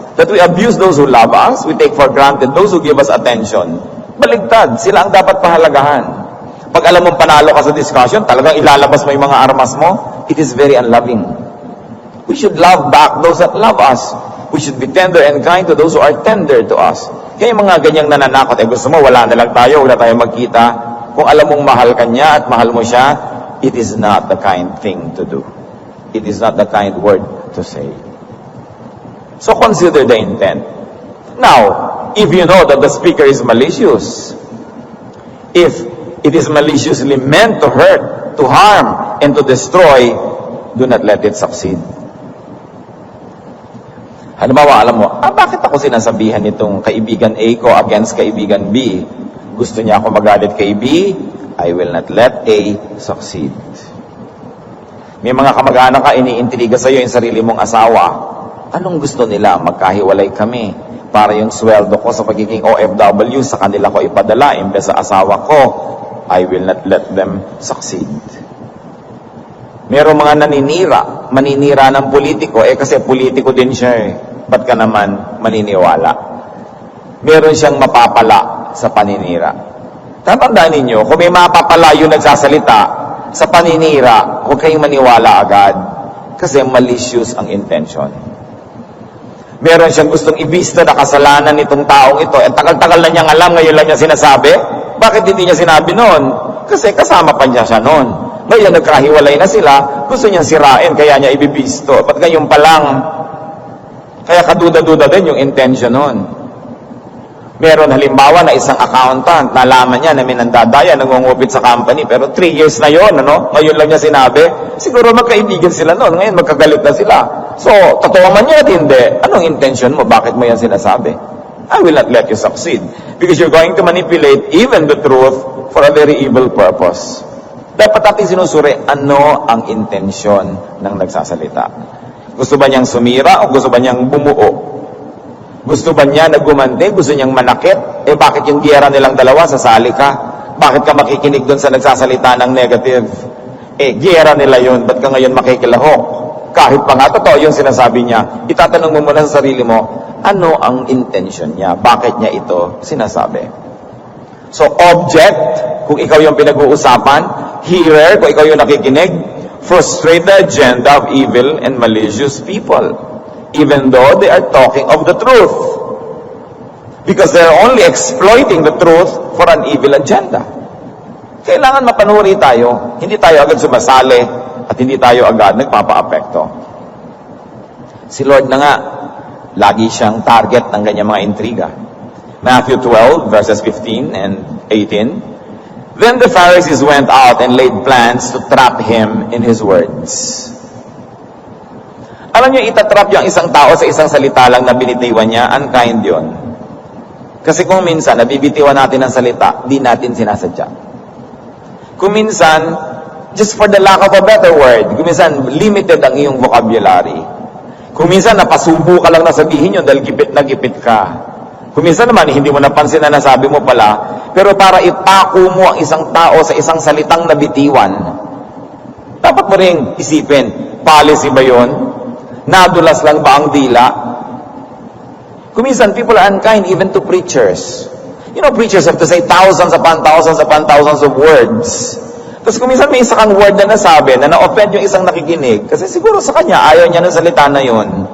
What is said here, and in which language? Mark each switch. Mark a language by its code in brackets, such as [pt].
[en] That we abuse those who love us, we take for granted those who give us attention. [tl] Baligtad, sila ang dapat pahalagahan. Pag alam mong panalo ka sa discussion, talagang ilalabas mo yung mga armas mo, [en] it is very unloving. We should love back those that love us. We should be tender and kind to those who are tender to us. [tl] Kaya yung mga ganyang nananakot, gusto mo, wala na lang tayo, wala tayo magkita. Kung alam mong mahal ka niya at mahal mo siya, [en] it is not the kind thing to do. It is not the kind word to say. So consider the intent. Now, if you know that the speaker is malicious, if it is maliciously meant to hurt, to harm, and to destroy, do not let it succeed. [tl] Halimbawa, alam mo, bakit ako sinasabihan itong kaibigan A ko against kaibigan B? Gusto niya ako magalit kay B, [en] I will not let A succeed. [tl] May mga kamag-anak ka, iniintriga sa'yo yung sarili mong asawa. Anong gusto nila? Magkahiwalay kami para yung sweldo ko sa pagiging OFW sa kanila ko ipadala imbes sa asawa ko. [en] I will not let them succeed. [tl] Merong mga maninira ng politiko, kasi politiko din siya eh. Ba't ka naman maniniwala? Meron siyang mapapala sa paninira. Tandaan ninyo, kung may mapapala yung nagsasalita sa paninira, huwag kayong maniwala agad. Kasi malicious ang intention. Meron siyang gustong ibista na kasalanan nitong taong ito. At tagal-tagal na niyang alam, ngayon lang niya sinasabi. Bakit hindi niya sinabi noon? Kasi kasama pa niya siya noon. Ngayon, nagkahiwalay na sila, gusto niyang sirain, kaya niya ibibisto. Ba't ngayon pa lang? Kaya kaduda-duda din yung intention noon. Meron halimbawa na isang accountant, nalaman niya na may nandadaya, nangungupit sa company, pero 3 years na yon, ngayon lang niya sinabi, siguro magkaibigan sila noon, ngayon magkagalit na sila. So, totoo man niya at hindi, anong intention mo? Bakit mo yan sinasabi? [en] I will not let you succeed. Because you're going to manipulate even the truth for a very evil purpose. [tl] Dapat natin sinusuri, ano ang intensyon ng nagsasalita? Gusto ba niyang sumira o gusto ba niyang bumuo? Gusto ba niya na gumante? Gusto niyang manakit? Bakit yung giyera nilang dalawa, sasali ka? Bakit ka makikinig doon sa nagsasalita ng negative? Giyera nila yun, ba't ka ngayon makikilahok? Kahit pa nga, totoo yung sinasabi niya, itatanong mo muna sa sarili mo, ano ang intention niya? Bakit niya ito sinasabi? [en] So, object, [tl] kung ikaw yung pinag-uusapan, [en] hearer, [tl] kung ikaw yung nakikinig, [en] frustrate the agenda of evil and malicious people, even though they are talking of the truth. Because they're only exploiting the truth for an evil agenda. [tl] Kailangan mapanuri tayo, hindi tayo agad sumasali, at hindi tayo agad nagpapa-apekto. Si Lord na nga, lagi siyang target ng ganyang mga intriga. [en] Matthew 12, verses 15 and 18. Then the Pharisees went out and laid plans to trap him in his words. [tl] Alam niyo, itatrap yung isang tao sa isang salita lang na binitiwan niya, unkind yun. Kasi kung minsan, nabibitiwan natin ang salita, di natin sinasadya. Kung minsan, [en] just for the lack of a better word, [tl] kung minsan, limited ang iyong vocabulary. Kung minsan, napasubo ka lang na sabihin yun dahil gipit na gipit ka. Kung minsan naman, hindi mo napansin na nasabi mo pala, pero para ipako mo ang isang tao sa isang salitang nabitiwan, dapat mo rin isipin, policy ba yun? Nadulas lang ba ang dila? Kung minsan, [en] people are unkind even to preachers. You know, preachers have to say thousands upon thousands of words. [tl] Tapos kung minsan may isa kang word na nasabi, na na-offend yung isang nakikinig, kasi siguro sa kanya, ayaw niya ng salita na yun.